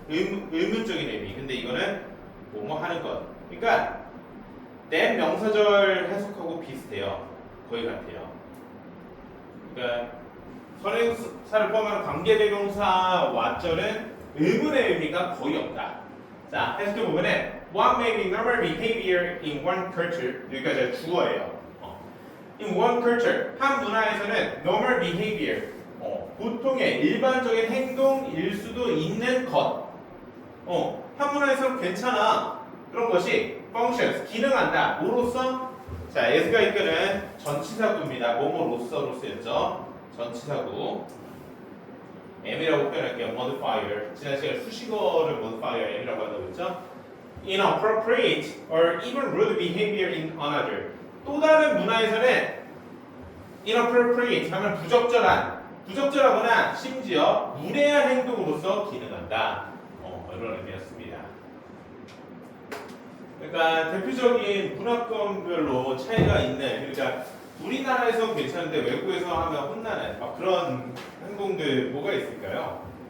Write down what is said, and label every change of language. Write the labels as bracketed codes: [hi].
[ko] 의문적인 의미. 근데 이거는 뭐뭐 하는 것. 그러니까 that 명사절 해석하고 비슷해요. 거의 같아요. 그러니까 선행사를 포함하는 관계대명사 what절은 의문의 의미가 거의 없다. 자, 해석해 보면은 [en] what may be normal behavior in one culture. [ko] 여기까지 주어예요. [en] In one culture, [ko] 한 문화에서는 normal behavior, 보통의 일반적인 행동일 수도 있는 것. 한 문화에서는 괜찮아. 그런 것이 functions, 기능한다. 뭐로서? 자, S가 이끄는 전치사구입니다. 뭐뭐로서로서였죠. 전치사구. M이라고 표현할게요. modifier. 지난 시간에 수식어를 modifier M이라고 한다고 했죠. [en] Inappropriate or even rude behavior in another. [ko] 또 다른 문화에서는 inappropriate 하면 부적절하거나 심지어 무례한 행동으로서 기능한다. 이런 의미였습니다. 그러니까 대표적인 문화권별로 차이가 있는, 그러니까 우리나라에서 괜찮은데 외국에서 하면 혼나는 막 그런 행동들 뭐가 있을까요?